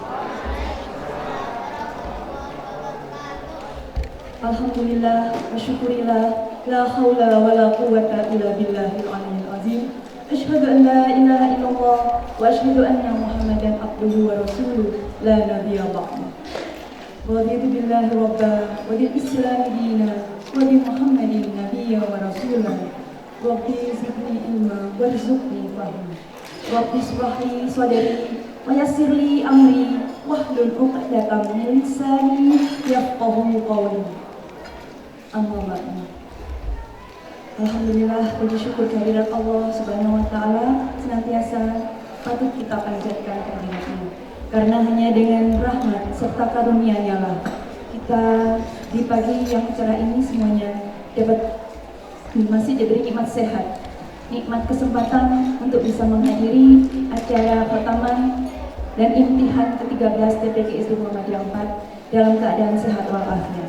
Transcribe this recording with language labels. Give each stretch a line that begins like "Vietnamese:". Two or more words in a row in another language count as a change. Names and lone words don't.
Arabic: الحمد لله والشكر لله لا حول ولا قوة إلا بالله العلي العظيم. أشهد أن لا إله إلا الله وأشهد أن محمدا عبده ورسوله لا نبي بعده. رضيت بالله ربا وبالإسلام دينا وبمحمد نبيا ورسولا. رب زدني علما وارزقني فهما. رب اشرح لي صدري ويسر لي أمري واحلل عقدة من لساني يفقهوا قولي. أما بعد.
Indonesian: Alhamdulillah, puji syukur kehadirat Allah
Arabic: سبحانه وتعالى
Indonesian: senantiasa patut kita panjatkan kehadiratnya. Karena hanya dengan rahmat serta karunia-Nya lah kita di pagi yang cerah ini semuanya dapat masih diberi nikmat sehat, nikmat kesempatan untuk bisa menghadiri acara khataman dan imtihan ke-13 TPQ SD Muhammadiyah 4 dalam keadaan sehat walafiat.